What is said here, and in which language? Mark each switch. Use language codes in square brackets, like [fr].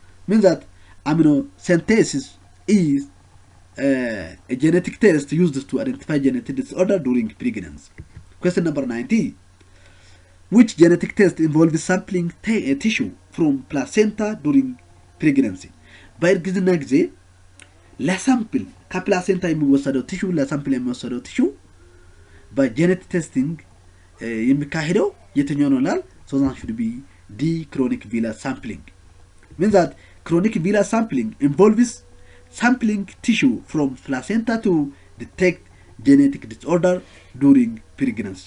[en] Means that amniocentesis is a genetic test used to identify genetic disorder during pregnancy. Question number 90. Which genetic test involves sampling tissue from placenta during pregnancy? [am] በእርግዝና ጊዜ ለሳምፕል ከፕላሴንታ የሚወሰደው ቲሹ ለሳምፕል የሚወሰደው ቲሹ በጄኔቲክ ቴስቲንግ የሚካሄደው የትኛው ነው ይላል። [en] So that should be D, chronic villus sampling. Means that chronic villus sampling involves sampling tissue from placenta to detect genetic disorder during pregnancy.